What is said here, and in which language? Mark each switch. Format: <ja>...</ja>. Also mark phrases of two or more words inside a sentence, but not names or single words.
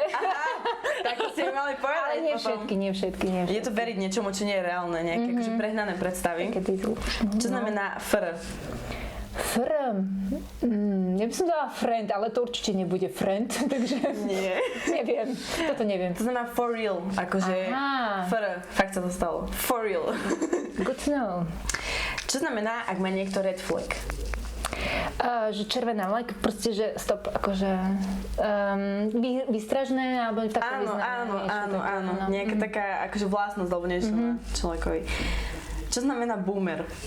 <sk>Aha, tak to ste mi mali povedať. Ale nie všetky. Je to veriť niečomu, čo nie je reálne, nejaké akože prehnané predstavy. Čo znamená fr? Fr. Ja by som dala friend, ale to určite nebude friend, takže... Nie. Neviem, toto neviem. To znamená</sk> <en>for real,</en> <sk>akože fr, fakt sa to stalo.</sk> <en>For real. Good to know.</en> <sk>Čo znamená, ak má niekto</sk> <en>red flag?</en> <sk>Že červená vlajka, proste, že stop, akože výstražné, alebo v takom význame. Áno. Nejaká taká akože vlastnosť, alebo niečo na človekovi. Čo znamená boomer?</sk>